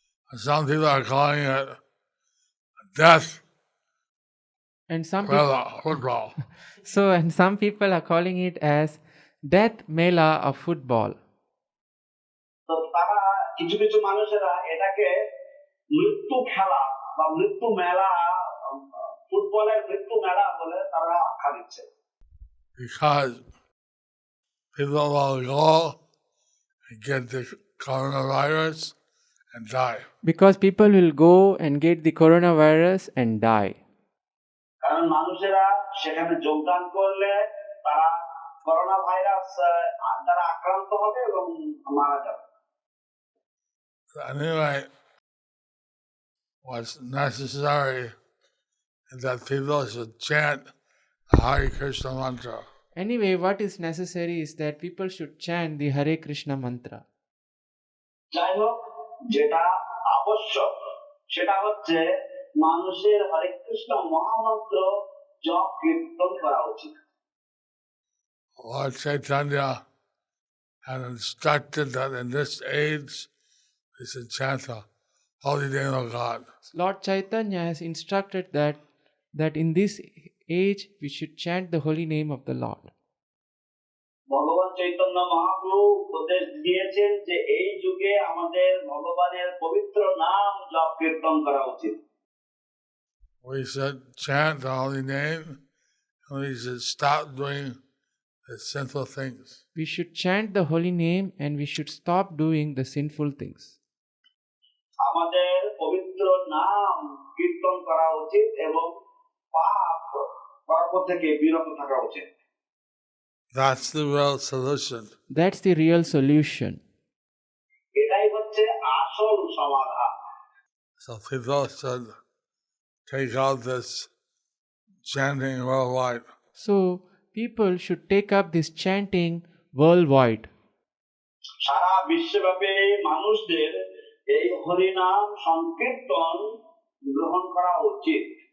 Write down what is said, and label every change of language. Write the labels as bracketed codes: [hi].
[en] And some people are calling it death And some people, football. and some people are calling it as death mela of football. [bn] তো তারা কিছু কিছু মানুষেরা এটাকে মৃত্যু খেলা বা মৃত্যু মেলা, ফুটবলের মৃত্যু মেলা বলে তারা আখ্যা দিচ্ছে। [en] Because people will go and get the coronavirus and die. Because people will go and get the coronavirus and die. [bn] কারণ মানুষেরা সেখানে যোগদান করলে তারা করোনা ভাইরাস দ্বারা আক্রান্ত হবে এবং মারা যাবে। [en] So anyway, what's necessary is that people should chant the Hare Krishna mantra. Anyway, what is necessary is that people should chant the Hare Krishna mantra. [bn] যাই হোক, যেটা আবশ্যক সেটা হচ্ছে মানুষের হরে কৃষ্ণ মহামন্ত্র জপ কীর্তন করা উচিত। [en] Lord Chaitanya had instructed that in this age we should chant the holy name of God. Lord Chaitanya has instructed that in this age we should chant the holy name of the Lord. [bn] ভগবান চৈতন্য মহাপ্রভু উপদেশ দিয়েছেন যে এই যুগে আমাদের ভগবানের পবিত্র নাম জপ কীর্তন করা উচিত। [en] We should chant the holy name and we should stop doing the sinful things. We should chant the holy name and we should stop doing the sinful things. [bn] আমাদের পবিত্র নাম কীর্তন করা উচিত এবং পাপ কর্ম থেকে বিরত থাকা উচিত। [en] That's the real solution. That's the real solution. [bn] এটাই হচ্ছে আসল সমাধান। [en] So people should take out this chanting worldwide. So people should take up this chanting worldwide. [bn] সারা বিশ্বব্যাপী মানুষদের এই হরিনাম সংকীর্তন গ্রহণ করা উচিত।